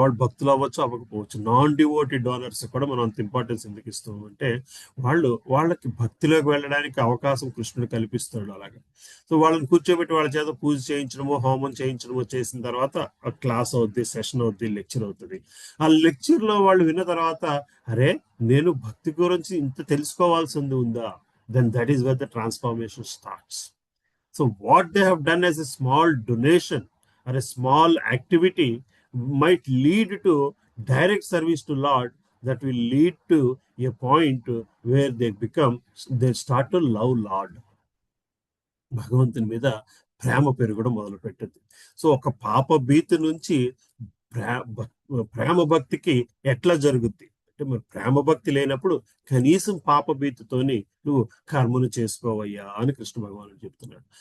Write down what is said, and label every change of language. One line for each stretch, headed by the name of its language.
Telugu: వాళ్ళు భక్తులు అవ్వచ్చు అవ్వకపోవచ్చు. నాన్ డివోటీ డోనర్స్ కూడా మనం అంత ఇంపార్టెన్స్ ఎందుకు ఇస్తాం అంటే వాళ్ళకి భక్తిలోకి వెళ్ళడానికి అవకాశం కృష్ణుడు కల్పిస్తాడు అలాగా. సో వాళ్ళని కూర్చోబెట్టి వాళ్ళ చేత పూజ చేయించడమో హోమం చేయించడమో చేసిన తర్వాత క్లాస్ అవుద్ది, సెషన్ అవుద్ది, లెక్చర్ అవుతుంది. ఆ లెక్చర్ లో వాళ్ళు విన్న తర్వాత అరే నేను భక్తి గురించి ఇంత తెలుసుకోవాల్సింది ఉందా,
English: Then that is where the transformation starts. So what they have done as a small donation or a small activity might lead to direct service to Lord, that will lead to a point where they start to love Lord.
Telugu: భగవంతుని మీద ప్రేమ పెరగడం మొదలు పెట్టింది. So ఒక పాప భీతి నుంచి ప్రేమ భక్తికి ఎట్లా జరుగుద్ది అంటే, మరి ప్రేమ భక్తి లేనప్పుడు కనీసం పాప భీతితోని నువ్వు కర్మను చేసుకోవయ్యా అని కృష్ణ భగవానుడు చెప్తున్నాడు.